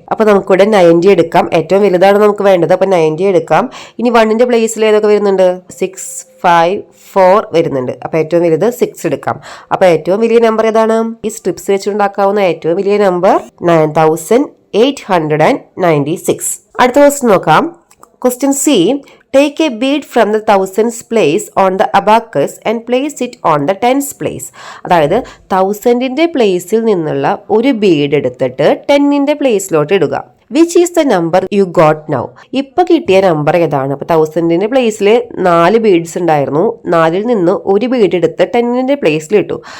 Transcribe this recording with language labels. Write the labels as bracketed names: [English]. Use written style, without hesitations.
[Malayalam] അപ്പോൾ നമുക്കിവിടെ 90 എടുക്കാം. ഏറ്റവും വലുതാണ് നമുക്ക് വേണ്ടത്. അപ്പോൾ 90 എടുക്കാം. ഇനി 1ന്റെ പ്ലേസിൽ ഏതൊക്കെ വരുന്നുണ്ട്? 654 വരുന്നുണ്ട്. അപ്പോൾ ഏറ്റവും വലുത് 6 എടുക്കാം. അപ്പോൾ ഏറ്റവും വലിയ നമ്പർ ഏതാണ്? ഈ സ്ട്രിപ്സ് വെച്ചുണ്ടാക്കാവുന്ന ഏറ്റവും വലിയ നമ്പർ 9896. അടുത്ത ക്വസ്റ്റ്യൻ നോക്കാം. [English] Question C. Take a bead from the thousands place on the abacus and place it on the tens place. [Malayalam] അതായത് 1000ന്റെ പ്ലേസിൽ നിന്നുള്ള ഒരു ബീഡ് എടുത്തിട്ട് 10ന്റെ പ്ലേസിലോട്ട് ഇടുക. [English] Which is the number you got now? [Malayalam] ഇപ്പൊ കിട്ടിയ നമ്പർ ഏതാണ്? അപ്പൊ 1000ന്റെ പ്ലേസിൽ 4 ബീഡ്സ് ഉണ്ടായിരുന്നു. 4ൽ നിന്ന് ഒരു ബീഡ് എടുത്ത് 10ന്റെ പ്ലേസിൽ ഇട്ടു.